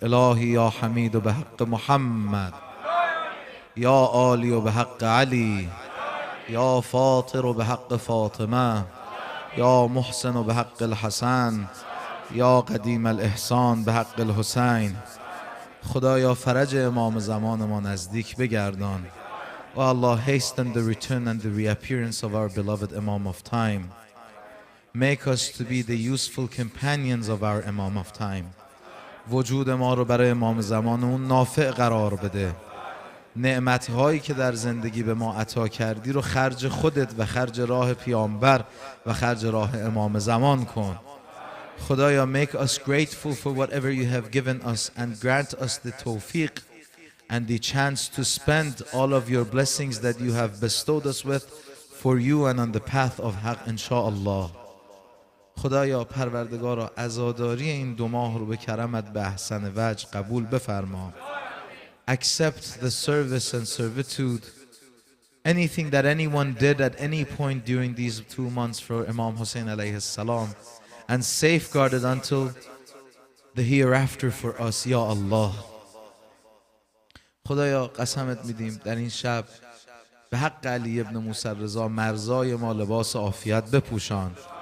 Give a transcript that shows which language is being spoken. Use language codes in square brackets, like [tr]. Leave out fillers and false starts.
[ar] الهی یا حمید و به حق محمد، یا عالی و به حق علی، یا فاطر و به حق فاطمه، یا محسن و به حق الحسن، یا قدیم الاحسان به حق الحسین. [fa] خدایا فرج امام زمان ما نزدیک بگردان. [en] O Allah, hasten the return and the reappearance of our beloved Imam of time. Make us to be the useful companions of our Imam of time. [fa] وجود ما رو برای امام زمان اون نافع قرار بده. نعمتهایی که در زندگی به ما عطا کردی رو خرج خودت و خرج راه پیامبر و خرج راه امام زمان کن. خدایا [en] make us grateful for whatever you have given us and grant us the tawfiq and the chance to spend all of your blessings that you have bestowed us with for you and on the path of haq inshallah. [fa] خدایا پروردگارا عزاداری این 2 ماه رو به کرمت به احسن وجه قبول بفرما. [en] Accept the service and servitude. Anything that anyone did at any point during these 2 months for Imam Hussein alayhi salam, and safeguard it until the hereafter for us, Ya Allah. [fa] خدایا قسمت میدیم در این شب به حق علی ابن موسی رضا مرزای ما لباس عافیت بپوشان.